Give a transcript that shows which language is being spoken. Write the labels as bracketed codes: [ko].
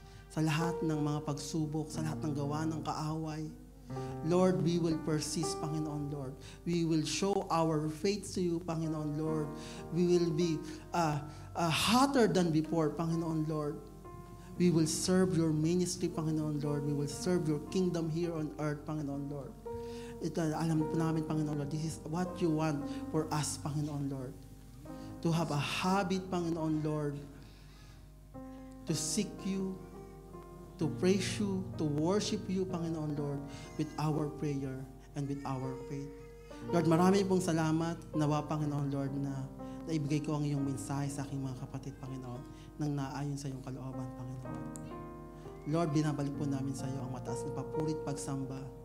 [tl] Sa lahat ng mga pagsubok, sa lahat ng gawa ng kaaway, Lord, [en] we will persist, [tl] Panginoon, Lord. [en] We will show our faith to you, Panginoon, Lord. We will be hotter than before, Panginoon, Lord. We will serve your ministry, Panginoon, Lord. We will serve your kingdom here on earth, Panginoon, Lord. [tl] Alam po namin, [en] Panginoon, Lord, this is what you want for us, Panginoon, Lord. To have a habit, Panginoon, Lord, to seek you, to praise you, to worship you, Panginoon, Lord, with our prayer and with our faith. [tl] Lord, marami pong salamat, nawa, Panginoon, Lord, na naibigay ko ang iyong mensahe sa aking mga kapatid, Panginoon, nang naayon sa iyong kalooban, Panginoon. Lord, binabalik po namin sa iyo ang mataas na papurit pagsamba.